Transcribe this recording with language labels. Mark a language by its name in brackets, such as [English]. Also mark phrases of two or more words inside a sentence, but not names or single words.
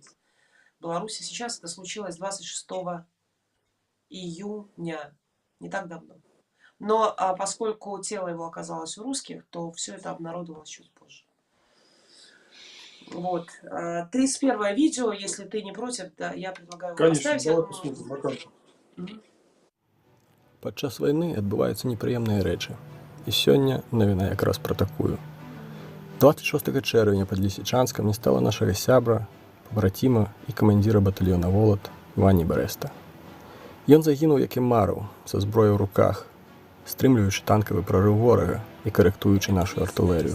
[Russian] В Беларуси сейчас это случилось 26 июня, не так давно. Но поскольку тело его оказалось у русских, то все это обнародовалось чуть позже. Вот. 31 видео, если ты не против, да, я предлагаю его Конечно, поставить. давай посмотрим, Макар. [Belarusian] Падчас вайны адбываюцца непрыемныя рэчы. І сёння навіна якраз пра такую. 26 чэрвеня пад Лісічанскам не стала нашага сябра, пабраціма і камандзіра батальёна Волат Вані Брэста. Ён загінуў, як і марыў, са зброяй у руках, стрымліваючы танкавы прарыў ворага і карэктуючы нашу артылерыю.